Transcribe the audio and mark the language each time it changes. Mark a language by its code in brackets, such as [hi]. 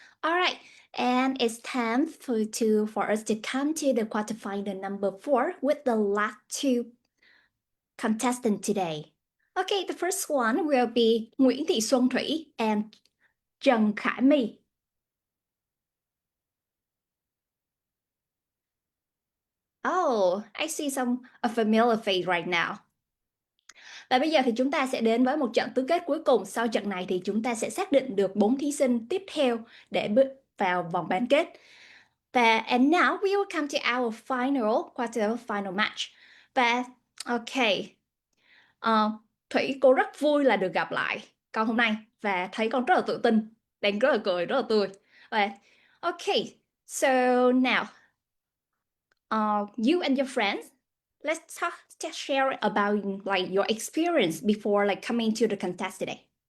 [en] All right, and it's time for us to come to the quarterfinal number 4 with the last 2 contestants today. Okay, the first one will be Nguyễn Thị Xuân Thủy and Trần Khải My. Oh, I see a familiar face right now. [vi] Và bây giờ thì chúng ta sẽ đến với một trận tứ kết cuối cùng. Sau trận này thì chúng ta sẽ xác định được 4 thí sinh tiếp theo để bước vào vòng bán kết. [en] Và and now we will come to our quarter final match. [vi] Và ok, Thủy, cô rất vui là được gặp lại con hôm nay và thấy con rất là tự tin, đang rất là cười, rất là tươi. [en] Và ok, so now you and your friends, let's just share about like your experience before like coming to the contest today.